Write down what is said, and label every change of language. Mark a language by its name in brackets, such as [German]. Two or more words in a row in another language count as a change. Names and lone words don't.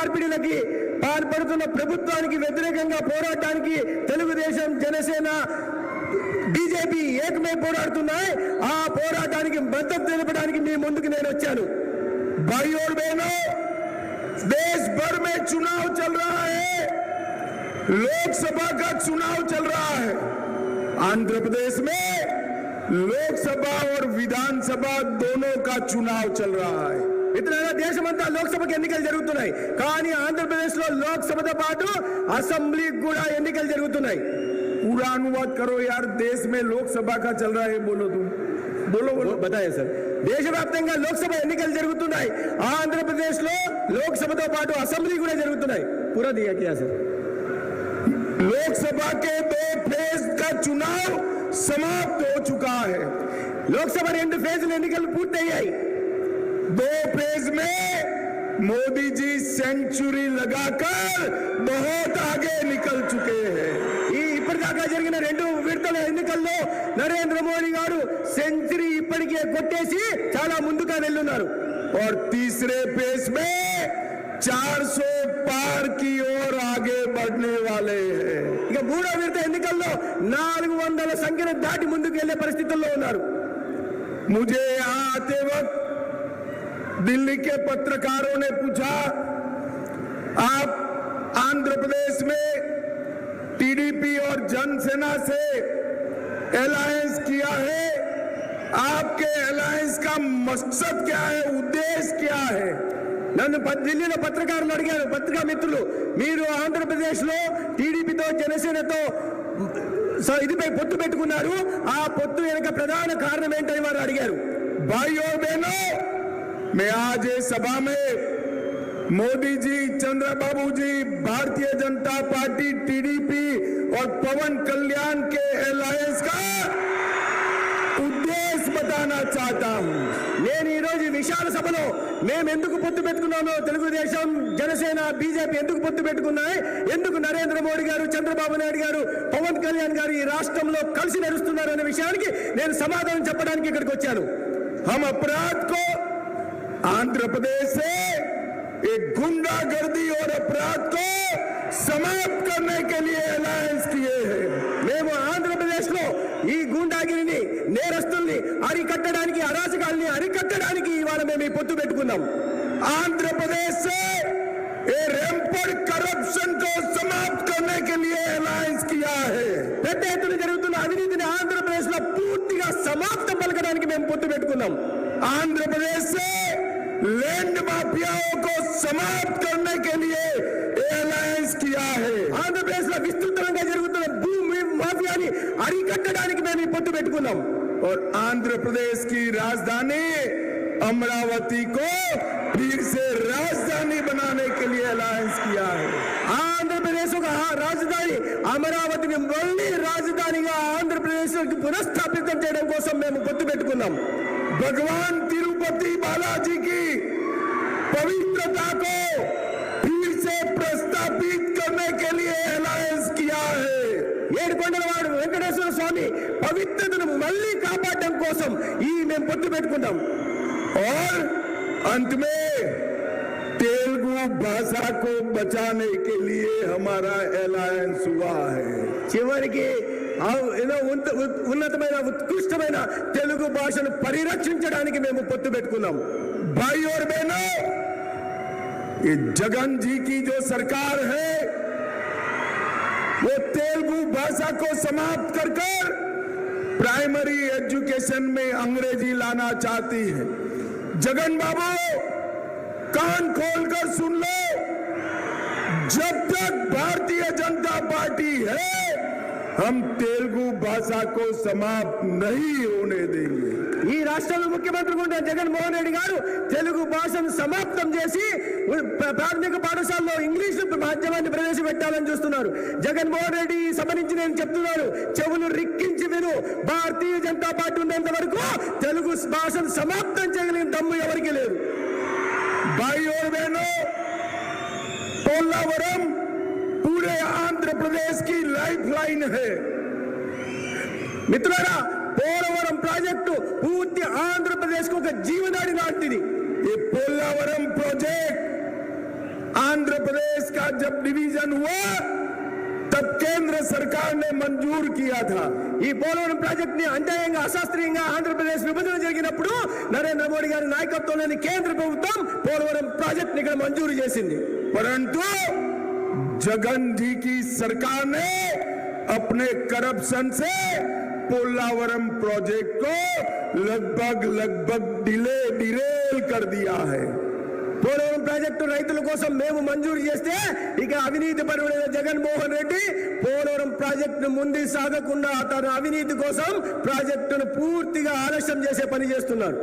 [Telugu] మార్పిడిలకి పాల్పడుతున్న ప్రభుత్వానికి వ్యతిరేకంగా పోరాటానికి తెలుగుదేశం, జనసేన, బీజేపీ ఏకమై పోరాడుతున్నాయి. ఆ పోరాటానికి మద్దతు తెలపడానికి మీ ముందుకు నేను వచ్చాను. [Hindi] भाइयों और बहनों, देश भर में चुनाव चल रहा है, लोकसभा का चुनाव चल रहा है। आंध्र प्रदेश में लोकसभा और विधानसभा दोनों का चुनाव चल रहा है। [Telugu] మిత్రులారా, దేశమంతా లోక్సభకి ఎన్నికలు జరుగుతున్నాయి. కానీ ఆంధ్రప్రదేశ్ లో లోక్సభతో పాటు అసెంబ్లీకి కూడా ఎన్నికలు జరుగుతున్నాయి. [Hindi] पूरा अनुवाद करो यार, देश में लोकसभा का चल रहा है, बोलो तुम, बोलो बोलो बताए सर. [Telugu] దేశవ్యాప్తంగా లోక్సభ ఎన్నికలు జరుగుతున్నాయి. ఆంధ్రప్రదేశ్ లో లోక్సభతో పాటు అసెంబ్లీ కూడా జరుగుతున్నాయి. [Hindi] पूरा दिया क्या सर? लोकसभा के 2 फेज का चुनाव समाप्त हो चुका है. [Telugu] లోక్సభ 2 ఫేజ్ల ఎన్నికలు పూర్తయ్యాయి. [Hindi] 2 फेज में मोदी जी सेंचुरी लगाकर बहुत आगे निकल चुके हैं. [Telugu] ఇప్పటిదాకా జరిగిన 2 విడతల ఎన్నికల్లో నరేంద్ర మోడీ గారు సెంచరీ ఇప్పటికే కొట్టేసి చాలా ముందుగా వెళ్ళున్నారు. [Hindi] और तीसरे फेज में 400 पार की ओर आगे बढ़ने वाले हैं. [Telugu] ఇక 3వ విడత ఎన్నికల్లో 400 సంఖ్యను దాటి ముందుకు వెళ్లే పరిస్థితుల్లో ఉన్నారు. [Hindi] मुझे यहाँ आते वक्त दिल्ली के पत्रकारों ने पूछा, आप आंध्र प्रदेश में टीडीपी और जनसेना से अलायंस किया है, आपके अलायंस का मकसद क्या है, उद्देश्य क्या है? [Telugu] నన్ను ఢిల్లీలో పత్రికారులు అడిగారు, పత్రికా మిత్రులు, మీరు ఆంధ్రప్రదేశ్ లో టీడీపీతో జనసేనతో ఇదిపై పొత్తు పెట్టుకున్నారు, ఆ పొత్తు వెనుక ప్రధాన కారణం ఏంటని వారు అడిగారు. [Hindi] भाइयों बहनों, मैं आज इस सभा में मोदी जी, चंद्रबाबू जी, भारतीय जनता पार्टी, टीडीपी और पवन कल्याण के अलायंस का उद्देश्य बताना चाहता हूं. [Telugu] నేను ఈ రోజు విశాల సభలో మేము ఎందుకు పొత్తు పెట్టుకున్నామో, తెలుగుదేశం, జనసేన, బీజేపీ ఎందుకు పొత్తు పెట్టుకున్నాయి, ఎందుకు నరేంద్ర మోడీ గారు, చంద్రబాబు నాయుడు గారు, పవన్ కళ్యాణ్ గారు ఈ రాష్ట్రంలో కలిసి నడుస్తున్నారు అనే విషయానికి నేను సమాధానం చెప్పడానికి ఇక్కడికి వచ్చాను. [Hindi] हम अपराध को आंध्र प्रदेश से एक गुंडागर्दी और अपराध को समाप्त करने के लिए अलायंस किए हैं. [Telugu] మేము ఆంధ్రప్రదేశ్ లో ఈ గూండాగిరిని, నేరస్తుల్ని అరికట్టడానికి, అరాచకాల్ని అరికట్టడానికి ఇవాళ మేము ఈ పొత్తు పెట్టుకున్నాం. [Hindi] आंध्र प्रदेश से [English] rampant corruption [Hindi] को समाप्त करने के लिए अलायंस किया है. [Telugu] పెద్ద ఎత్తున జరుగుతున్న అవినీతిని ఆంధ్రప్రదేశ్ లో పూర్తిగా సమాప్తం పలకడానికి మేము పొత్తు పెట్టుకున్నాం. [Hindi] आंध्र प्रदेश से [English] land mafias [Hindi] को समाप्त करने के लिए अलायंस किया है. [Telugu] ఆంధ్రప్రదేశ్ లో విస్తృతంగా జరుగుతున్న భూమి మాఫియాని అరికట్టడానికి మేము ఈ పొత్తు పెట్టుకున్నాం. [Hindi] और आंध्र प्रदेश की राजधानी अमरावती को फिर से राजधानी बनाने के लिए अलायंस किया है. [Telugu] ఆంధ్రప్రదేశ్ ఒక రాజధాని అమరావతిని మళ్ళీ రాజధానిగా ఆంధ్రప్రదేశ్ పునఃస్థాపితం చేయడం కోసం మేము పొత్తు పెట్టుకున్నాం. [Hindi] भगवान तिरुपति बालाजी की पवित्रता को फिर से प्रस्तापित करने के लिए अलायंस किया है. [Telugu] ఏడుకొండలవాడు వెంకటేశ్వర స్వామి పవిత్రతను మళ్ళీ కాపాడడం కోసం ఈ మేము పొత్తు పెట్టుకున్నాం. [Hindi] और अंत में तेलुगु भाषा को बचाने के लिए हमारा अलायंस हुआ है. [Telugu] చివరికి ఏదో ఉన్నతమైన ఉత్కృష్టమైన తెలుగు భాషను పరిరక్షించడానికి మేము పొత్తు పెట్టుకున్నాం. [Hindi] भाई और बहनों, ये जगन जी की जो सरकार है वो तेलुगु भाषा को समाप्त कर [English] primary education [Hindi] में अंग्रेजी लाना चाहती है. जगन बाबू, कान खोलकर सुन लो, जब तक भारतीय जनता पार्टी है हम तेलुगु भाषा को समाप्त नहीं होने देंगे. [Telugu] ఈ రాష్ట్రంలో ముఖ్యమంత్రి కూడా జగన్మోహన్ రెడ్డి గారు తెలుగు భాషను సమాప్తం చేసి ప్రాథమిక పాఠశాలలో ఇంగ్లీష్ మాధ్యమాన్ని ప్రవేశపెట్టాలని చూస్తున్నారు. జగన్మోహన్ రెడ్డి ఈ సభ నుంచి నేను చెప్తున్నాను, చెవులు రిక్కించి విను. భారతీయ జనతా పార్టీ ఉన్నంత వరకు తెలుగు భాషను సమాప్తం చేయగలిగిన దమ్ము ఎవరికి లేదు. [Hindi] भाई और बहनों, पोलावरम पूरे आंध्र प्रदेश की लाइफलाइन है. [Telugu] మిత్రులారా, పోలవరం ప్రాజెక్టు పూర్తి ఆంధ్రప్రదేశ్ కు ఒక జీవనాడి లాంటిది. [Hindi] ये पोलावरम प्रोजेक्ट आंध्र प्रदेश का जब डिवीजन हुआ तब केंद्र सरकार ने मंजूर किया था। [Telugu] ఈ పోలవరం ప్రాజెక్ట్ ని అన్యాయంగా అశాస్త్రీయంగా ఆంధ్రప్రదేశ్ విభజన జరిగినప్పుడు నరేంద్ర మోడీ గారి నాయకత్వంలోని కేంద్ర ప్రభుత్వం పోలవరం ప్రాజెక్ట్ ని ఇక్కడ మంజూరు చేసింది। [Hindi] परंतु जगन जी की सरकार ने अपने करप्शन से पोलावरम प्रोजेक्ट को लगभग डिरेल कर दिया है। [Telugu] పోలవరం ప్రాజెక్టు రైతుల కోసం మేము మంజూరు చేస్తే ఇక అవినీతి పరుడైన జగన్మోహన్ రెడ్డి పోలవరం ప్రాజెక్టును ముందుకు సాగకుండా తన అవినీతి కోసం ప్రాజెక్టును పూర్తిగా ఆలస్యం చేసే పని చేస్తున్నారు।